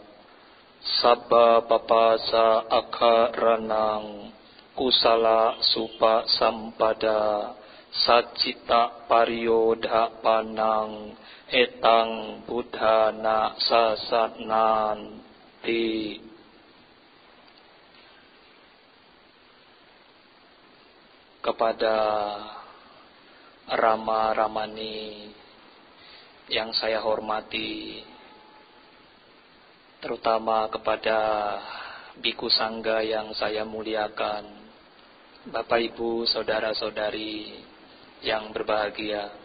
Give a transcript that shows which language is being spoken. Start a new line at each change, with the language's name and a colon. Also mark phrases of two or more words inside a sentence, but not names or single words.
Pali: Sabba papasa akharanang kusala supa sampada sacita pariyodha panang etang buddhana sasananti.
Indonesian: Kepada Rama-Ramani yang saya hormati, terutama kepada Biku Sangga yang saya muliakan, Bapak Ibu, saudara-saudari yang berbahagia.